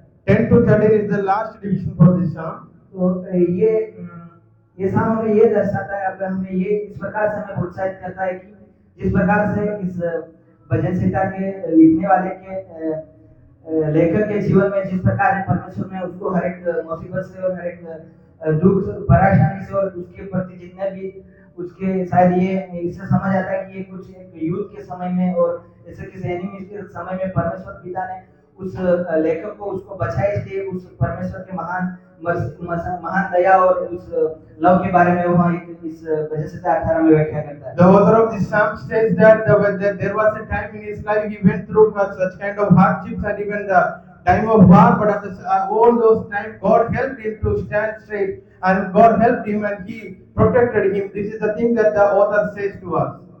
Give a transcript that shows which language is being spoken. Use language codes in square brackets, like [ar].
[en] 10 to 13 is the last division for this psalm. [hi] तो ये साम हमें ये दर्शाता है, अब हमें ये इस प्रकार से हमें प्रोत्साहित करता है कि जिस प्रकार से इस भजन संहिता के लिखने वाले के लेखक के जीवन में जिस प्रकार परमेश्वर ने उसको हर एक मुसीबत से और हर एक दुख परेशानी से और उसके प्रति जितने भी उसके शायद ये इससे समझ आता है कि ये कुछ एक युद्ध के समय में और ऐसे किसी एनिमी के समय में परमेश्वर पिता ने उस लेखक को उसको बचाए, इसलिए उस परमेश्वर के महान दया और उस लव के बारे में वहाँ इस भजन संहिता 18 में व्याख्या करता है। [en] The author of this psalm says that there was a time in his life he went through such kind of hardships and even the time of war, but at all those times God helped him to stand straight, and God helped him and he protected him. This is the thing that the author says to us.